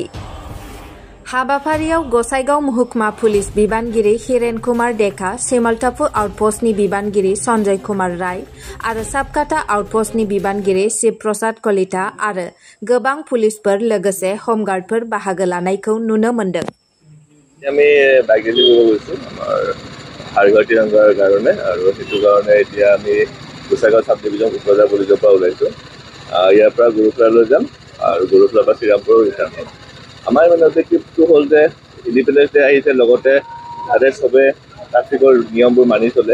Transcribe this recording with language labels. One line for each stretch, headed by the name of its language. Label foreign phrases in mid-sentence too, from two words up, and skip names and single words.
Bodo: हाबाफारियाव गसाइगाव महकुमा पुलिस बिबानगिरि हिरेन कुमार डेका, सिमलटापु आउटपस्टनि बिबानगिरि सन्जय कुमार राय आरो साबकाटा आउटपस्टनि बिबानगिरि शिव प्रसाद कलिता आरो गोबां पुलिसफोर लोगोसे हमगार्डफोर बाहागो लानायखौ नुनो मोन्दों।
Assamese: আমি বাইক ৰেলী কৰিব গৈছোঁ আমাৰ হাৰঘৰ তিৰংগাৰ কাৰণে আৰু সেইটো কাৰণে এতিয়া আমি গোসাইগাঁও
English: sub division
Assamese: উত্তৰজা পুলিচৰ পৰা ওলাইছোঁ। ইয়াৰ পৰা গুৰুফেলালৈ যাম আৰু গুৰুফেলাৰ পৰা শ্ৰীৰামপুৰৰ ৰিটাৰ্ণ হ'ম। আমাৰ মানে অবজেক্টিভটো হ'ল যে ইণ্ডিপেণ্ডেন্স ডে আহিছে, লগতে যাতে চবে ট্ৰাফিকৰ নিয়মবোৰ মানি চলে।